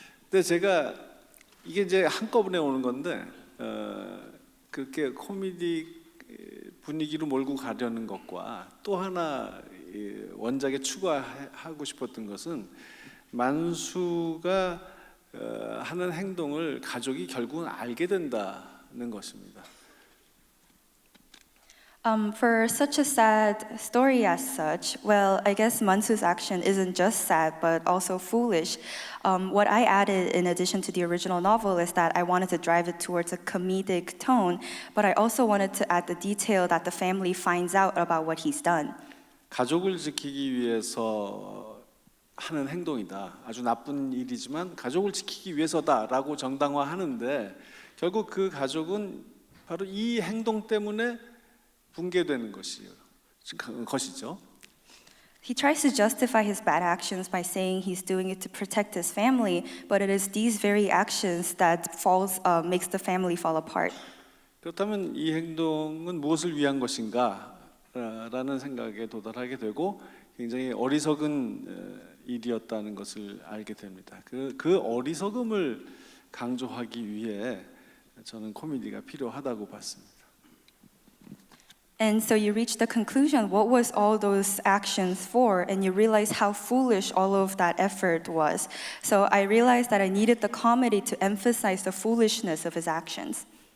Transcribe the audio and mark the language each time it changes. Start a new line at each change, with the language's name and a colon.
Korean: 근데 제가 이게 이제 한꺼번에 오는 건데 그렇게 코미디 분위기로 몰고 가려는 것과 또 하나 원작에 추가하고 싶었던 것은 만수가 하는 행동을 가족이 결국은 알게 된다는 것입니다.
English: For such a sad story as such, well, I guess Mansu's action isn't just sad, but also foolish. What I added in addition to the original novel is that I wanted to drive it towards a comedic tone, but I also wanted to add the detail that the family finds out about what he's done.
Korean: 가족을 지키기 위해서 하는 행동이다. 아주 나쁜 일이지만 가족을 지키기 위해서다라고 정당화하는데 결국 그 가족은 바로 이 행동 때문에 붕괴되는 것이죠.
English: He tries to justify his bad actions by saying he's doing it to protect his family, but it is these very actions that makes the family fall apart.
Korean: 그렇다면 이 행동은 무엇을 위한 것인가? 라는 생각에 도달하게 되고 굉장히 어리석은 일이었다는 것을 알게 됩니다. 그 어리석음을 강조하기 위해 저는 코미디가 필요하다고 봤습니다.
English: And so you reach the conclusion, what was all those actions for? And you realize how foolish all of that effort was. So I realized that I needed the comedy to emphasize the foolishness of his actions.